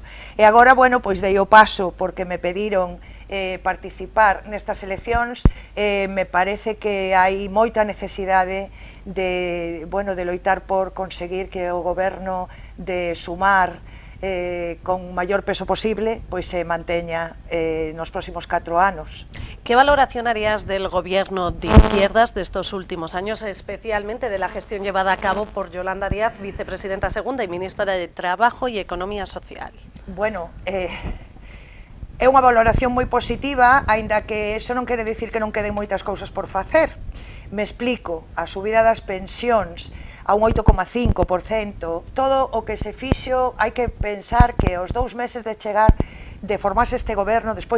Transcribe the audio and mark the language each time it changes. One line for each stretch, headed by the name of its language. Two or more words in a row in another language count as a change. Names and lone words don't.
Galician: E agora, bueno, pois dei o paso porque me pediron participar nestas eleccións. Me parece que hai moita necesidade de loitar por conseguir que o goberno de Sumar con maior peso posible pois se manteña nos próximos 4 anos.
Spanish: ¿Qué valoración harías del gobierno de izquierdas de estos últimos años, especialmente de la gestión llevada a cabo por Yolanda Díaz, vicepresidenta segunda y ministra de Trabajo y Economía Social?
Galician: Bueno, é unha valoración moi positiva, aínda que eso non quere dicir que non queden moitas cousas por facer. Me explico, a subida das pensións a un 8,5%, todo o que se fixo, hai que pensar que os 2 meses de chegar, de formarse este goberno, despois